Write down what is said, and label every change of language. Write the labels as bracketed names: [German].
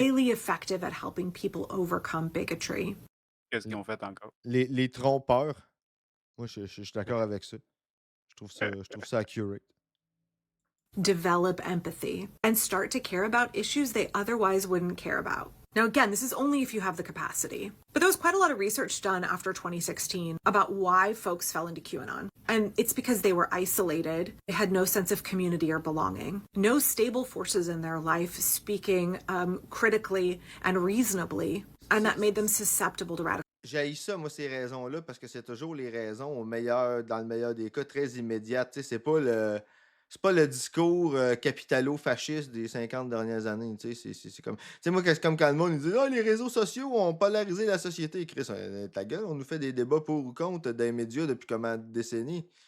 [English] highly effective at helping people overcome bigotry. [French] Qu'est-ce qu'ils ont fait encore? Les trompeurs. Moi, je suis d'accord avec ça. Je trouve ça accurate. [English] develop empathy, and start to care about issues they otherwise wouldn't care about. Now, again, this is only if you have the capacity. But there was quite a lot of research done after 2016 about why folks fell into QAnon. And it's because they were isolated, they had no sense of community or belonging, no stable forces in their life speaking critically and reasonably, and that made them susceptible to radical. [French] J'haïs ça, moi, ces raisons-là, parce que c'est toujours les raisons au meilleur, dans le meilleur des cas, très immédiates. Tu sais, c'est pas le discours capitalo-fasciste des 50 dernières années. Tu sais, c'est comme. Tu sais, moi, c'est comme quand le monde il dit ah, les réseaux sociaux ont polarisé la société. Chris, ta gueule, on nous fait des débats pour ou contre dans les médias depuis combien de décennies?